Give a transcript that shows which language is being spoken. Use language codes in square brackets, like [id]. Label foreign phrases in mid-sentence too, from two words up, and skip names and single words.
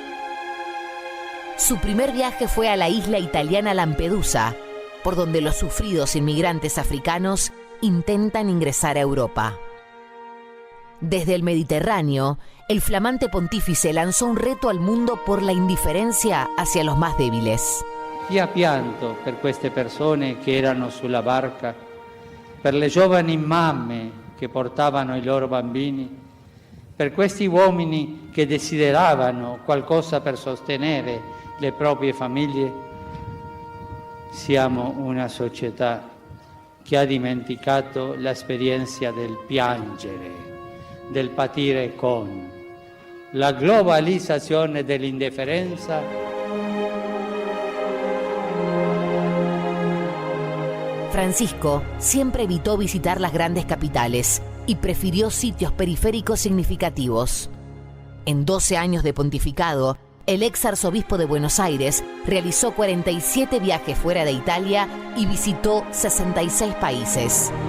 [es] Su primer viaje fue a la isla italiana Lampedusa, por donde los sufridos inmigrantes africanos intentan ingresar a Europa. Desde el Mediterráneo, el flamante pontífice lanzó un reto al mundo por la indiferencia hacia los más débiles. [it] Chi ha pianto per queste persone che erano sulla barca, per le giovani mamme che portavano i loro bambini, per questi uomini che desideravano qualcosa per sostenere le proprie famiglie? Siamo una società che ha dimenticato l'esperienza del piangere, del patire con la globalizzazione dell'indifferenza. [es] Francisco siempre evitó visitar las grandes capitales y prefirió sitios periféricos significativos. En 12 años de pontificado, el ex arzobispo de Buenos Aires realizó 47 viajes fuera de Italia y visitó 66 países.